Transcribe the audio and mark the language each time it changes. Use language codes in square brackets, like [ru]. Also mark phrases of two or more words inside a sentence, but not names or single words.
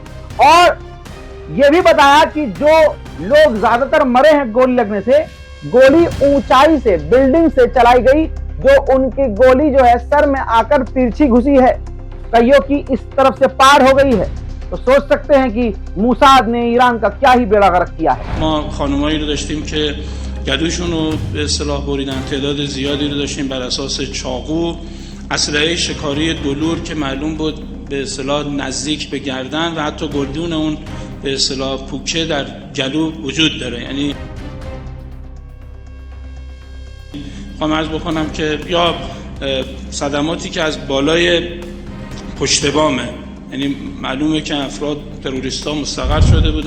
[hi] और यह भी बताया कि जो लोग ज्यादातर मरे हैं गोली लगने से, गोली ऊंचाई से, बिल्डिंग से चलाई गई, जो उनकी गोली जो है सर में आकर तिरछी घुसी है, कईयों की इस तरफ से पार हो गई है। तो सोच सकते हैं कि मोसाद ने ईरान का क्या ही बेड़ा गर्क किया है। [fa] گلوشون رو به اصطلاح بریدن، تعداد زیادی رو داشتیم بر اساس چاقو، اسلحه شکاری دلور که معلوم بود به اصطلاح نزدیک به گردن و حتی گلدون اون به اصطلاح پوکه در گلو وجود داره. یعنی خواهم عرض بکنم که یا صدماتی که از بالای پشت بامه، یعنی معلومه که افراد تروریستا مستقر شده بودن.